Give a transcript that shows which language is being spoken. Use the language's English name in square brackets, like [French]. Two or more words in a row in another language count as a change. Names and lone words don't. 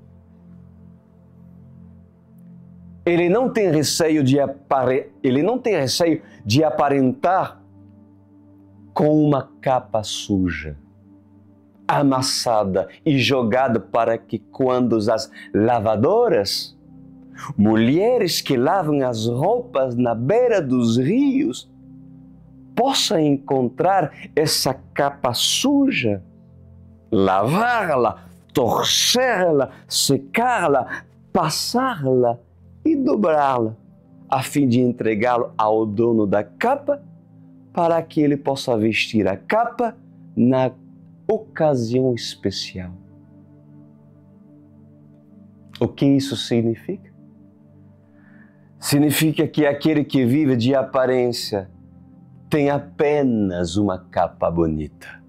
[Portuguese] Ele não tem receio de aparentar com uma capa suja, amassada e jogada para que quando as lavadoras, mulheres que lavam as roupas na beira dos rios, possam encontrar essa capa suja, lavá-la, torcê-la, secá-la, passá-la e dobrá-la, a fim de entregá-lo ao dono da capa, para que ele possa vestir a capa na ocasião especial. O que isso significa? Significa que aquele que vive de aparência tem apenas uma capa bonita.